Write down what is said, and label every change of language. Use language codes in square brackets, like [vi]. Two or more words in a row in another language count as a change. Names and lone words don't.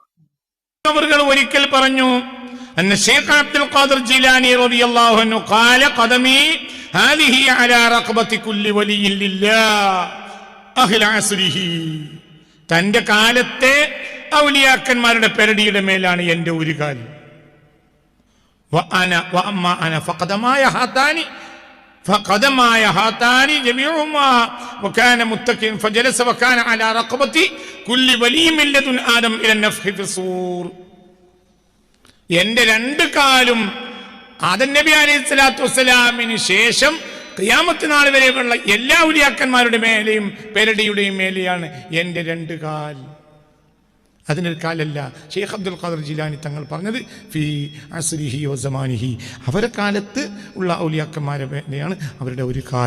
[ml] അവർ ഒരിക്കൽ പറഞ്ഞു, [ar] أن الشيخ عبد القادر الجيلاني رضي الله عنه قال قدمي هذه على رقبة كل ولي لله أهل عصره. [ml] തന്റെ കാലത്തെ ഔലിയാക്കന്മാരുടെ പെരടിയുടെ മേലാണ് എന്റെ ഒരു കാൽ. [ar] فقدماي هاتان جميعهما وكان متكئا فجلس وكان على رقبتي كل ولي من لدن آدم إلى النفخ في الصور. [ml] എന്റെ രണ്ട് കാലും ആദം നബി [ar] عليه الصلاة والسلام [ml] ശേഷം ഖിയാമത്ത് നാൾ വരെയുള്ള എല്ലാ ഔലിയാക്കന്മാരുടെ മേലെയും പെരടിയുടെയും മേലെയാണ് എന്റെ രണ്ട് കാൽ. അതിനൊരു കാലല്ല. ഷെയ്ഖ് അബ്ദുൽ ഖാദിർ ജീലാനി തങ്ങൾ പറഞ്ഞത് [ar] في عصره وزمانه, [ml] അവരുടെ കാലത്ത് ഉള്ള ഔലിയാക്കന്മാരെ മേലെയാണ് അവരുടെ ഒരു കാൽ.